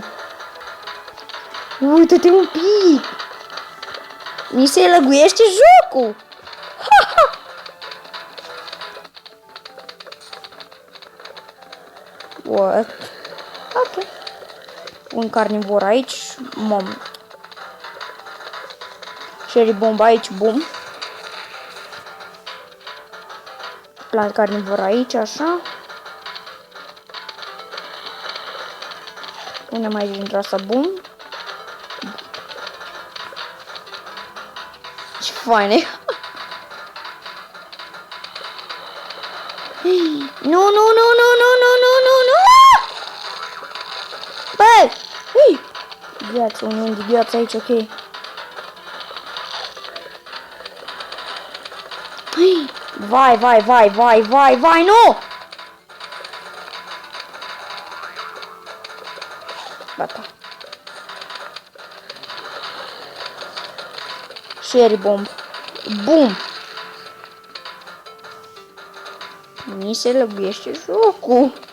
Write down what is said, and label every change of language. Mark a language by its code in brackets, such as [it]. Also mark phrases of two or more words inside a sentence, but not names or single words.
[ro] Uite-te un pic! Mi se lăguiește jocul! What? Ok. Un carnivor aici, mom. Cherry bomb aici, bum. Plant carnivor aici, așa. Punem aici dintre asta, bum. Ce faine! Nu, nu, nu, nu, nu, nu, nu, nu, nu! Bă! Gheață, un unghi de gheață aici, ok. Vai, vai, vai, vai, vai, vai, nu! Gata. Cherry bomb. Bum! Mi se lăguiește jocul.